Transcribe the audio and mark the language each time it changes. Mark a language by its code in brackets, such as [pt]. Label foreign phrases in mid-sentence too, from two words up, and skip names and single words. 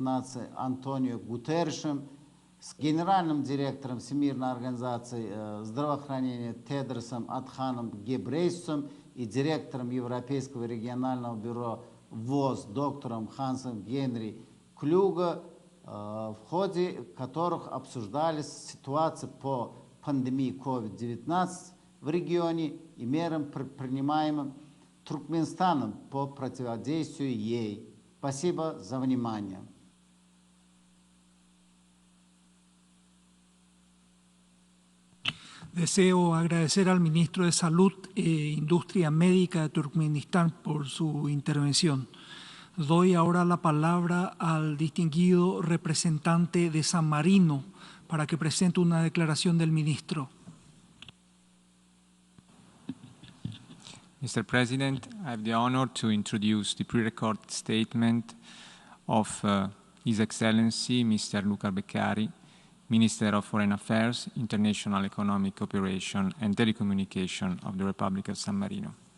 [ru] Наций Антонио Гутерришем, с генеральным директором Всемирной организации здравоохранения Тедросом Адханом Гебрейсусом и директором Европейского регионального бюро ВОЗ доктором Хансом Генри Клюга, в ходе которых обсуждались ситуации по пандемии COVID-19 в регионе и мерам, предпринимаемым Туркменистаном по противодействию ей. Спасибо за внимание. [es] Deseo agradecer al ministro de Salud e Industria Médica de Turkmenistán por su intervención. Doy ahora la palabra al distinguido representante de San Marino para que presente una declaración del ministro. [en] Mr. President, I have the honor to introduce the pre-recorded statement of His Excellency Mr. Luca Beccari, Minister of Foreign Affairs, International Economic Cooperation and Telecommunication of the Republic of San Marino.